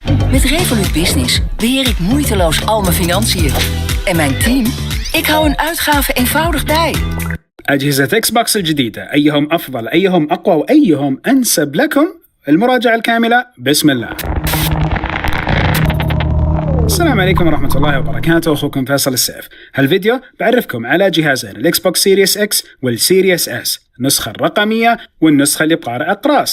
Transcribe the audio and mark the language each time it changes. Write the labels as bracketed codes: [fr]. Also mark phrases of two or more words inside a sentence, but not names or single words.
[nl] Met Revolut Business beheer ik moeiteloos al mijn financiën. En mijn team? Ik hou hun uitgaven eenvoudig bij. [ar] أجهزة إكس بوكس الجديدة أيهم أفضل أيهم أقوى وأيهم أنسب لكم؟ المراجعة الكاملة بسم الله. السلام عليكم ورحمة الله وبركاته، أخوكم فيصل السيف. هالفيديو بعرفكم على جهازين الإكس بوكس سيريس إكس والسيريس إس، النسخة الرقمية والنسخة اللي بقارئ أقراص.